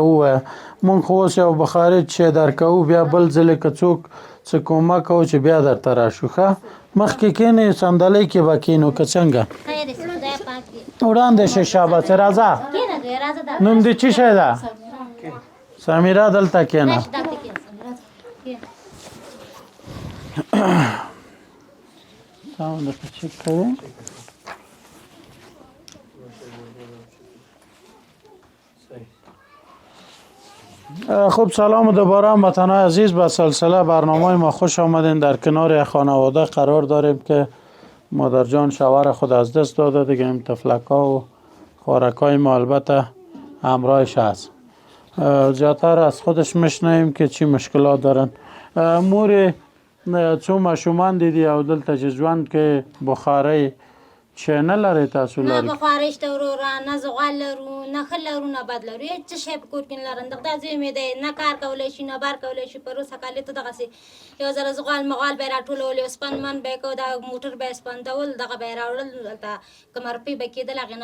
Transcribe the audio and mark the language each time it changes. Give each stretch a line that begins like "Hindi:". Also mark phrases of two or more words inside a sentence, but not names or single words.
Pashto: ووایه موږ خو اوس یو بخاري شی درکوو بیا بل ځلې که څوک څه کومک کوو چې بیا درته راشو ښه مخکې کښېنې صندلۍ کې به کښېنو که څنګه وړاندې شئ شاباسې راځه نوم دې څه شی ده سمیرا دلته کښېنه ساوند درته چک کوي خب
Persian: سلام و دوباره هموطنان عزیز به سلسله برنامه ما خوش آمدین. در کنار خانواده قرار داریم که مادر جان شوهر خود از دست داده دیگه این تفلک‌ها و خوارک‌های ما البته همراهش هست. زیادتر از خودش میشنویم که چی مشکلات دارن.
Pashto: مور څو ماشومان دي او دلته چې ژوند کې بخارۍ چې نه لرئ تاسو نه لرئ بخارۍ شته وروره نه زغال لرو نه ښه لرو نه بد لرو هېڅ څه شی په کور کې نه لرم دغه دا زوی مې دی نه کار کولی شي نه بار کولی شي پروسه کالي ته دغسې یو ځله زغال مغال به یې راټولول یو سپن من به یې کو دا موټر به یې سپندول دغه به یې راوړل دلته کومه روپۍ به کېدل هغې نه